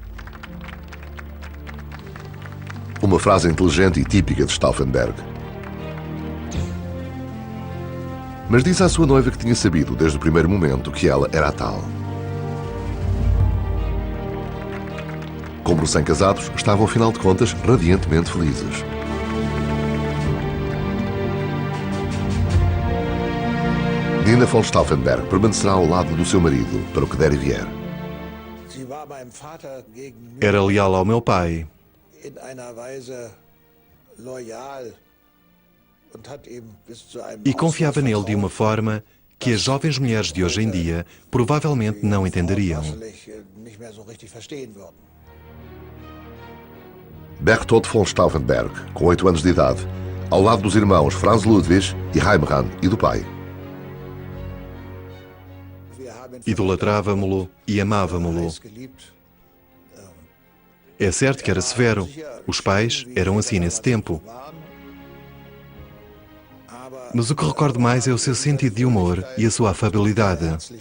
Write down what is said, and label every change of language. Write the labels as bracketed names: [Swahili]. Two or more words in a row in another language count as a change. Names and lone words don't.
[Portuguese] Uma frase inteligente e típica de Stauffenberg. Mas disse à sua noiva que tinha sabido desde o primeiro momento que ela era a tal. Como recém-casados, estavam, afinal de contas, radiantemente felizes. Nina von Stauffenberg permanecerá ao lado do seu marido para o que der e vier. Era leal ao meu pai. E confiava nele de uma forma que as jovens mulheres de hoje em dia provavelmente não entenderiam. Berchtold von Stauffenberg, com 8 anos de idade, ao lado dos irmãos Franz Ludwig e Heimran e do pai. Idolatrávamo-lo e amávamo-lo. É certo que era severo. Os pais eram assim nesse tempo. Mas o que recordo mais é o seu sentido de humor e a sua afabilidade.